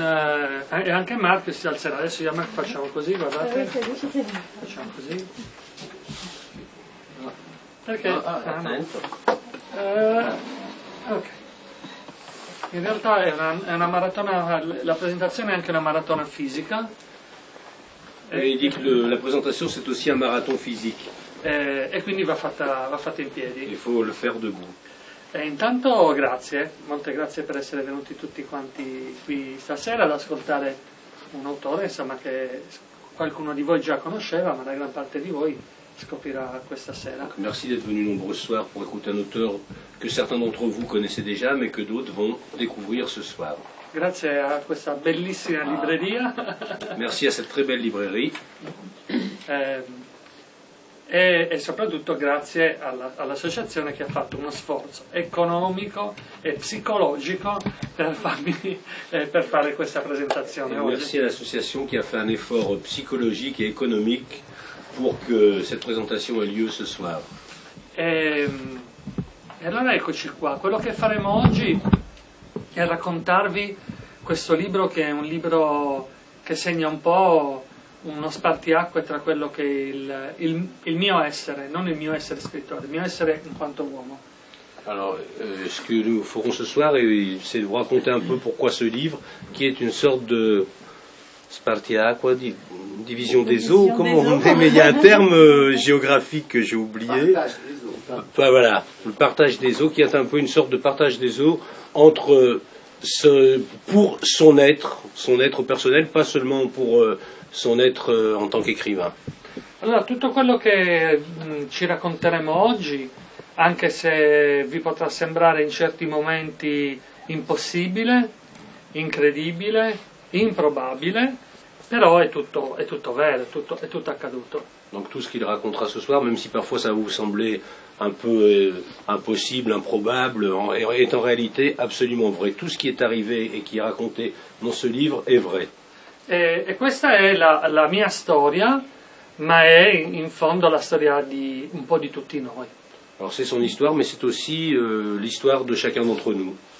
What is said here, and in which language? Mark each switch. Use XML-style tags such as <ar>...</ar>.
<it>e anche Marco si alzerà. Adesso io e Marco facciamo così, guardate. Facciamo così. Perché? Attento. Ok. In realtà è una maratona, la presentazione è anche una maratona fisica.</it> <fr>Il dit que la présentation c'est aussi un marathon physique.</fr> <it>E quindi va fatta in piedi.</it> <fr>Il faut le faire debout.</fr> <it>Intanto grazie, molte grazie per essere venuti tutti quanti qui stasera ad ascoltare un autore, insomma, che qualcuno di voi già conosceva, ma la gran parte di voi scoprirà questa sera.</it> <fr>Merci d'être venus nombreux ce soir pour écouter un auteur que certains d'entre vous connaissaient déjà, mais que d'autres vont découvrir ce soir.</fr> <it>Grazie a questa bellissima libreria.</it> <fr>Merci à cette très belle librairie.</fr> <it>E soprattutto grazie all'associazione che ha fatto uno sforzo economico e psicologico per fare questa presentazione oggi.</it> <fr>Merci à l'association qui a fait un effort psychologique et économique pour que cette présentation ait lieu ce soir.</fr> <it>E allora eccoci qua. Quello che faremo oggi è raccontarvi questo libro, che è un libro che segna un po' uno spartiacque tra quello che è il mio essere, non il mio essere scrittore, il mio essere in quanto uomo.</it> <fr>Alors, ce que nous ferons ce soir, c'est de vous raconter un peu pourquoi ce livre, qui est une sorte de Spartiacque, division des eaux, comment on dit, mais il y a un terme géographique que j'ai oublié. Enfin, voilà, le partage des eaux, qui est un peu une sorte de partage des eaux entre pour son être personnel, pas seulement pour son être en tant qu'écrivain.</fr> <it>Allora, tutto quello che ci racconteremo oggi, anche se vi potrà sembrare in certi momenti impossibile, incredibile, improbabile, però è tutto vero, è tutto accaduto.</it> <fr>Donc tout ce qu'il racontera ce soir, même si parfois ça va vous sembler un peu impossible, improbable, est en réalité absolument vrai. Tout ce qui est arrivé et qui est raconté dans ce livre est vrai.</fr> <it>E questa è la mia storia, ma è in fondo la storia di un po' di tutti noi.</it> <fr>Alors c'est son histoire, mais c'est aussi l'histoire de chacun d'entre nous.</fr>